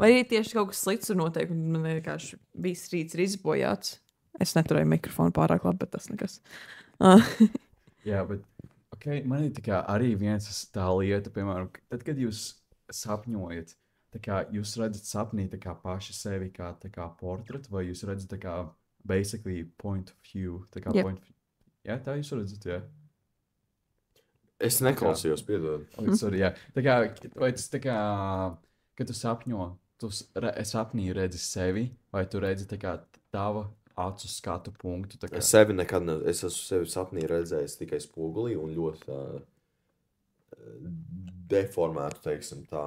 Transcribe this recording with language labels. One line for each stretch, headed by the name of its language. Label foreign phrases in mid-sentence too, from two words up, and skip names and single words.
Latvian: Vai arī tieši kaut kas slikts tur notiek, un man vienkārši viss rīts ir izbojāts. Es neturēju mikrofonu pārāk labi, bet tas nekas. Jā, bet okay, man ir tā kā arī tā lieta, piemēram, tad, kad jūs sapņojat, tā kā jūs redzat sapnī tā kā paši sevi kā, tā kā portretu, vai jūs redzat tā kā
English: basically point of view,
Latvian: tā kā
English: Yep. point of view.
Latvian: Jā, tā jūs redzat, jā. Es neklausījos, piedod. Sorry, jā. Tā kā, vai tas tā kā, kad tu sapņo, tu sapnī redzi sevi, vai tu redzi tā kā tava acu skatu punktu, tā kā. Es sevi nekad es esmu sevi sapnī redzējis tikai spogulī un ļoti tā deformētu, teiksim tā.